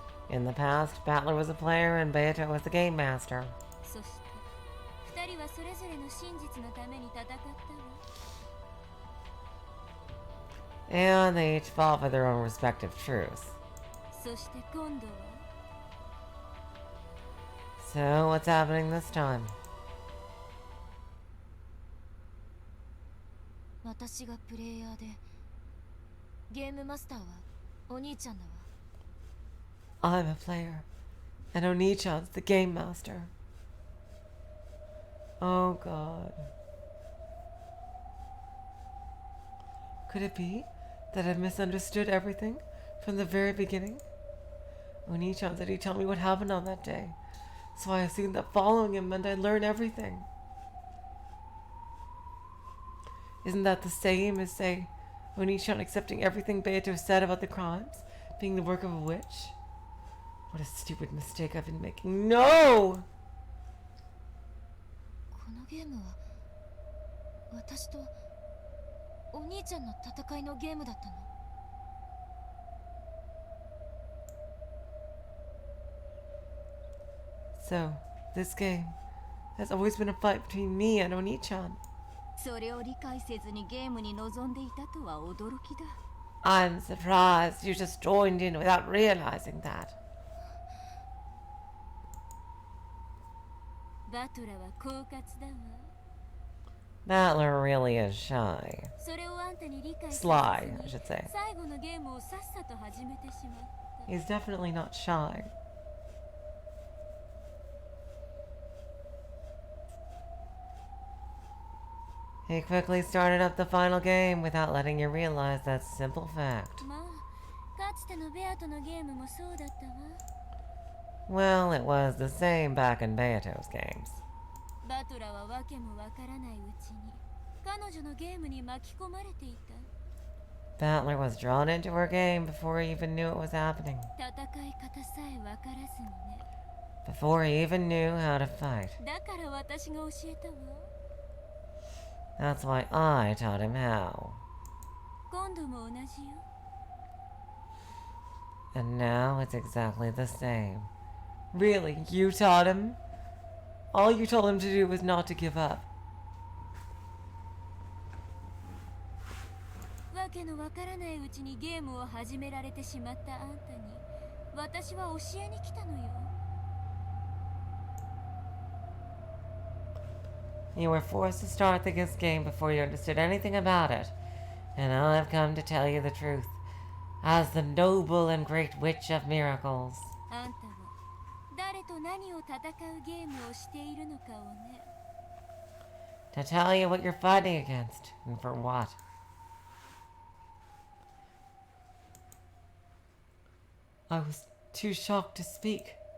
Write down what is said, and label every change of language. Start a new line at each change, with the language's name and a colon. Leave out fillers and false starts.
English: In the past, Battler was a player and Beato was the game master.
Japanese: そして二人はそれぞれの真実のために戦ったわ。
English: And they each fought for their own respective truths.
Japanese: そして今度は
English: So, what's happening this time?
Japanese: 私がプレイヤーで、ゲームマスターはお兄ちゃんだわ。
English: I'm a player, and Oni-chan's the game master. Oh god. Could it be that I've misunderstood everything from the very beginning? Oni-chan said he'd tell me what happened on that day, so I assumed that following him meant I'd learn everything. Isn't that the same as, say, Oni-chan accepting everything Beato said about the crimes being the work of a witch? What a stupid mistake I've been making. No!
Japanese: このゲームは私とお兄ちゃんの戦いのゲームだったの。
English: So, this game has always been a fight between me and Oni-chan.
Japanese: それを理解せずにゲームに臨んでいたとは驚きだ。
English: I'm surprised you just joined in without realizing that.
Japanese: バトラは狡猾だわ。
English: Battler really is shy.
Japanese: それをあんたに理解
English: Sly, I should say.
Japanese: 最後のゲームをさっさと始めてしまった。
English: He's definitely not shy. He quickly started up the final game without letting you realize that simple fact.
Japanese: まあ、かつてのベアとのゲームもそうだったわ。
English: Well, it was the same back in Beato's games.
Japanese: バトラはわけもわからないうちに彼女のゲームに巻き込まれていた。
English: Battler was drawn into her game before he even knew it was happening.
Japanese: 戦い方さえわからずにね。
English: Before he even knew how to fight.
Japanese: だから私が教えたわ。
English: That's why I taught him how.
Japanese: 今度も同じよ。
English: And now it's exactly the same. Really? You taught him? All you told him to do was not to give up.
Japanese: わけのわからないうちにゲームを始められてしまったあんたに私は教えに来たのよ。
English: You were forced to start this game before you understood anything about it. And I've come to tell you the truth. As the noble and great witch of miracles.
Japanese: あんたは誰と何を戦うゲームをしているのかをね。
English: To tell you what you're fighting against, and for what. I was too shocked to speak.